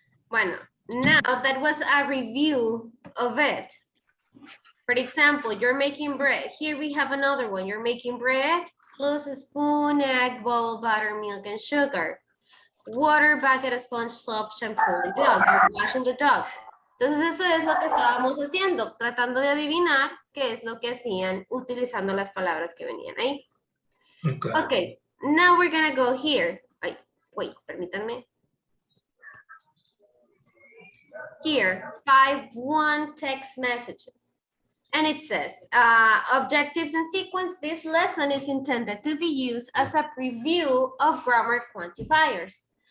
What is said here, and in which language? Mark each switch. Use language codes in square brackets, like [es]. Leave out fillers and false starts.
[en] Bueno, now that was a review of it. For example, you're making bread. Here we have another one. You're making bread, plus a spoon, egg, bowl, butter, milk, and sugar. Water, bucket, sponge, soap, shampoo, and dog. You're washing the dog. [es] Entonces eso es lo que estábamos haciendo, tratando de adivinar qué es lo que hacían utilizando las palabras que venían ahí. [en] Okay, now we're gonna go here. Ay, wait, [es] permítanme. [en] Here, 5-1 text messages. And it says, objectives and sequence, this lesson is intended to be used as a preview of grammar quantifiers.